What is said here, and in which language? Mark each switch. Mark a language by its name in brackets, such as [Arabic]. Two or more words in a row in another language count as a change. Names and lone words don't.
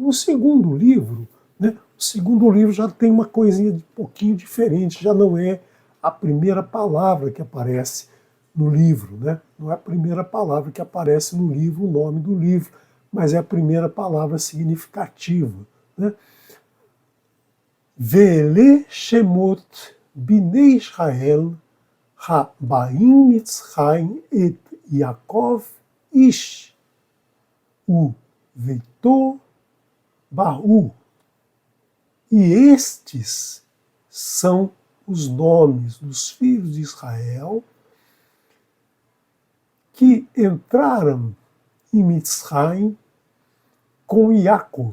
[Portuguese] O segundo livro, né, o segundo livro já tem uma coisinha um pouquinho diferente, já não é a primeira palavra que aparece no livro, né? Não é a primeira palavra que aparece no livro, o nome do livro, mas é a primeira palavra significativa. Né? [Hebrew] ואלה שמות בני ישראל הבאים מצרימה את יעקב איש וביתו באו. [Portuguese] E estes são os nomes dos filhos de Israel que entraram em Mitzrayim com Yaakov.